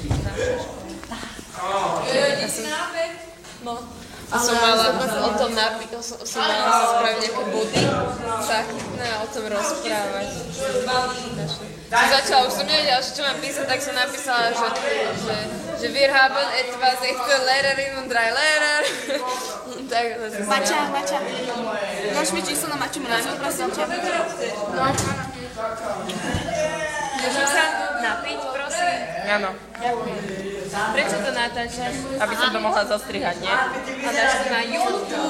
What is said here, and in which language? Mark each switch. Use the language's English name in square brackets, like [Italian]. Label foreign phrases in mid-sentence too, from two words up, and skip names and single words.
[Slovak] Ty si nápek? No. A som mala o tom som mala spraviť nejaké body. Tak, no a o tom rozprávať. Začala, už som nevedela, čo mám písať, tak som napísala, že [German] wir haben etwas echte Lehrerin und 3 Lehrer. [Slovak] Tak, Maťa. Máš mi číslo na Maťu Mrazov, prosím ťa? no. Môžem sa napiť, prosím? Áno. Prečo to natáčaš? Aby som to mohla zostrihať, nie? A dáš to na YouTube?